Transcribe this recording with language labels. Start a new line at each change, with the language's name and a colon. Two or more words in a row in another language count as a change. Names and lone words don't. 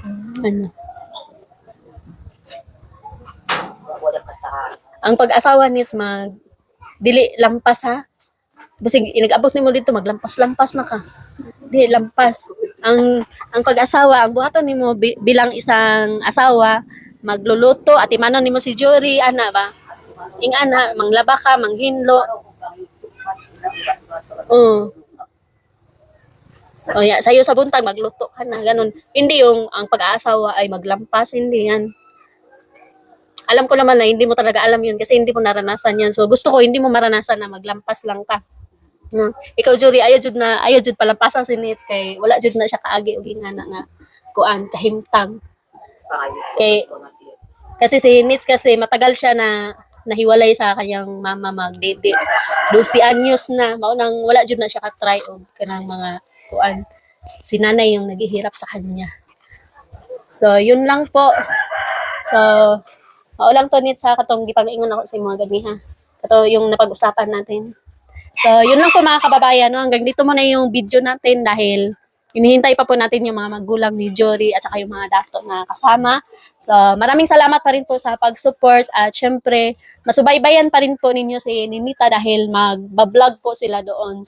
Cebuano: Wala katahan. Ang pag-asawa Nits dili lampas ha. Basig inag-abot nimo dito maglampas-lampas na ka. Di lampas. Ang pag-asawa, ang buhaton nimo
Filipino: bilang isang asawa, magluluto
Cebuano: at imanon nimo si Jory ana ba? Ing ana manglaba ka, manghinlo. Oh ya, sayo sa buntag magluto ka na ganun.
Filipino: Hindi yung ang pag-aasawa ay maglampas, hindi yan. Alam ko naman na hindi mo talaga alam yun kasi hindi mo naranasan yan. So gusto ko hindi mo maranasan na
Cebuano: maglampas lang ka.
Filipino: No?
Cebuano: Ikaw Jory, ayaw jud palampasan si Nits kay wala jud na siya kaagi og ingana nga kuan kahimtang.
Filipino: Kay kasi si Nits kasi matagal siya na nahiwalay sa kanyang mama magdede.
Cebuano: 12 anyos na maunang wala jud na siya ka-try og kanang mga kuan.
Filipino: Si nanay yung naghihirap sa kanya. So yun lang po.
Cebuano: So lang to Nits sa katong gipag-ingon ako sa mga ganiha.
Filipino: Kato yung napag-usapan natin. So, yun lang po mga kababayan. No? Hanggang dito muna yung video natin dahil hinihintay pa po natin yung mga magulang ni Jory at saka yung mga dato na kasama. So, maraming salamat pa rin po sa pag-support at syempre, masubaybayan pa rin po ninyo si Ninita dahil mag-vlog po sila doon.